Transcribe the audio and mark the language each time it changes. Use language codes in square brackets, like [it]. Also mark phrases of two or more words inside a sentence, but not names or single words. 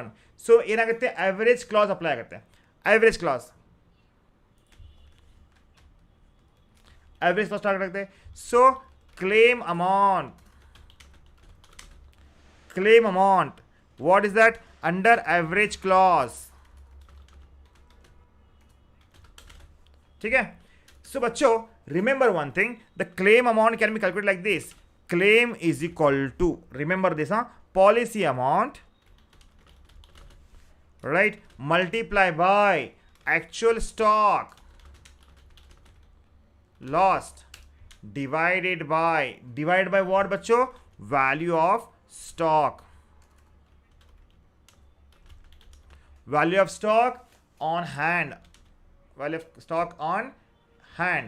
[kn] ಸೊ ಏನಾಗುತ್ತೆ, [en] average clause apply [kn] ಆಗುತ್ತೆ. [en] average clause start [kn] ಆಗುತ್ತೆ. [en] So claim amount what is that, under average clause. [hi] ठीक है. [en] So बच्चों remember one thing, the claim amount can be calculated like this. Claim is equal to, remember this, policy amount, right, multiply by actual stock lost divided by what बच्चों, value of stock on hand, value of stock on hand.